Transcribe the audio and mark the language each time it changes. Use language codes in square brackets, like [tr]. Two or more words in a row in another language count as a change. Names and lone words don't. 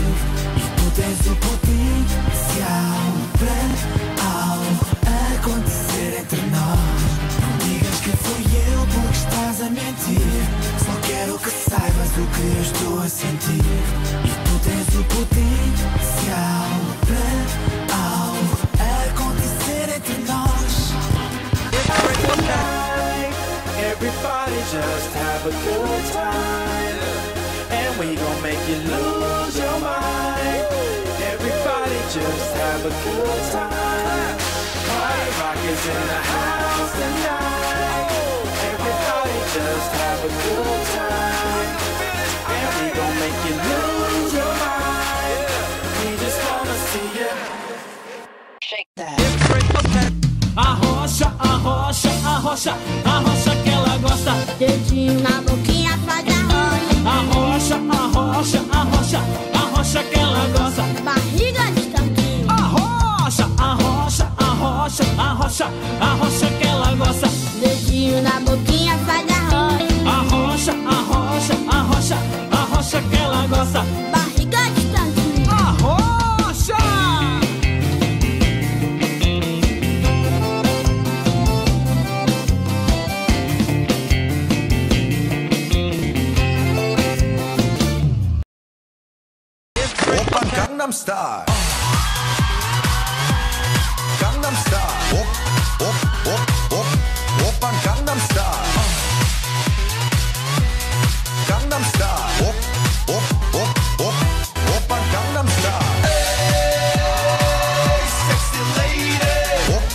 [pt] E tu tens o potencial para algo acontecer entre nós. Não digas que foi eu porque estás a mentir. Só quero que saibas o que eu estou a sentir. E tu tens o potencial para algo acontecer entre nós. [en] Everybody just have a good time, and we gon' make you lose your mind. Everybody just have a good time. Party rock is in the house tonight. Everybody just have a good time, and we gon' make you lose your mind. We just wanna see you shake that. [pt] Arrocha, arrocha, arrocha, arrocha que ela gosta. Dedinho na boquinha faz arrocha. Arrocha, arrocha, arrocha, arrocha que ela gosta. Barriga de tanquinho. Arrocha, arrocha, arrocha, arrocha, arrocha que ela gosta. Dedinho na boquinha faz arrocha. Arrocha, arrocha, arrocha, arrocha que ela gosta. Barriga de tanquinho. Arrocha! [ko] 오빤 강남스타일 강남스타일 오빤 강남스타일 강남스타일 오빤 강남스타일 [en] Hey sexy lady